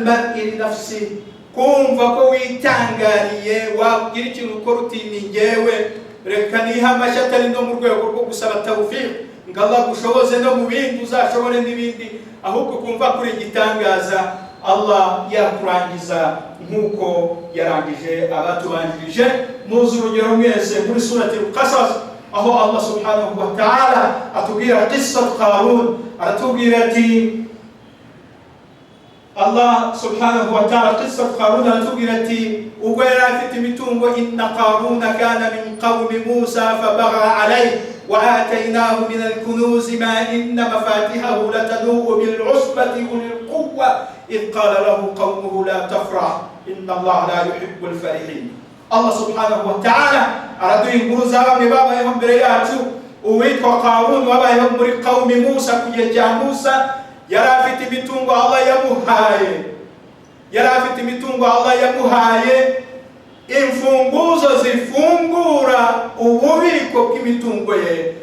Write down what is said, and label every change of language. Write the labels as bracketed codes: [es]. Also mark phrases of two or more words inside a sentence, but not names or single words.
[ar] المرء لنفسه, [rw] kumva ko witangariye wagira ikintu ukora uti ni njyewe reka niha amashyi atari no mu rwego rwo gusaba tawfiq ngo Allah gushoboze no mu bindi uzashobore n'ibindi, ahubwo kumva kuri igitangaza Allah yakurangiza nk'uko yarangije abatubanjirije. Muzi urugero mwese muri surati al-Qasas aho [ar] الله سبحانه وتعالى [rw] atubwira qissat Qarun, aratubwira ati [ar] الله سبحانه وتعالى [rw] qissat Qarun aratubwira ati ubwo yari afite imitungo, [ar] إن قارون كان من قوم موسى فبغى عليهم وآتيناه من الكنوز ما إن مفاتحه لتنوء بالعصبة أولي القوة إذ قال له قومه لا تفرح إن الله لا يحب الفرحين. الله سبحانه وتعالى [rw] araduha inkuru z'abami babayeho mbere yacu. Uwitwa Qarun wabayeho muri [ar] قوم موسى [rw] ku gihe cya Musa, yari afite imitungo Allah yamuhaye, imfunguzo zifungura ububiko bw'imitungo ye.